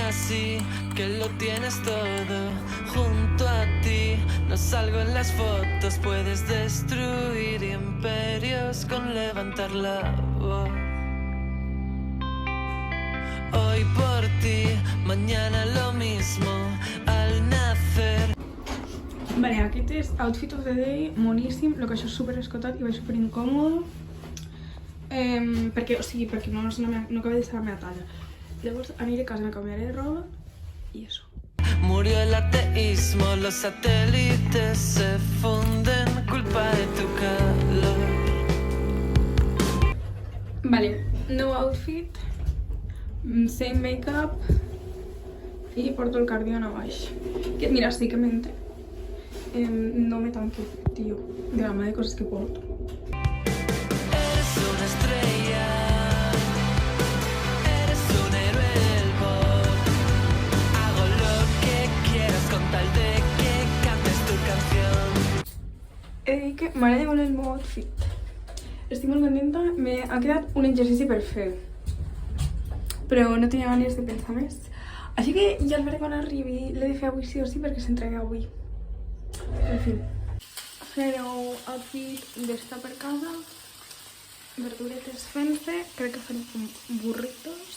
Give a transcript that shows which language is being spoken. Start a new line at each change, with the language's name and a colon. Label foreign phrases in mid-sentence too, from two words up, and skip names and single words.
Spanish: así, que lo tienes todo junto a ti. No salgo en las fotos, puedes destruir imperios con levantar la voz. Hoy por ti, mañana lo mismo, al nacer.
Catalan: Vale, aquest és
English: outfit of the day,
Catalan: moníssim, el que això és super escotat i va super incòmode. Perquè, o sigui, perquè no acaba de ser la meva talla. Llavors aniré a casa, me canviaré de roba
Spanish: y eso. Murió el ateísmo, los satélites se funden, culpa de tu calor.
Catalan: Vale, nou outfit,
English: same makeup
Catalan: i porto el cardigan a baix.
Spanish: Que mira, sí que mente. No me tanque, tío, de la de cosas que porto. Eres una estrella, eres un héroe del pop. Hago lo que quieras con tal de que cantes tu canción.
Catalan: He de dir que m'agrada molt el meu outfit. Estic molt contenta, m'ha quedat un exercici per fer. Però no tenia ganes de pensar més. Així que ja el veré quan arribi, l'he de fer avui sí o sí perquè s'entrega avui. En fi. Fareu outfit d'estar per casa, verduretes fent-se, crec que faré com burritos.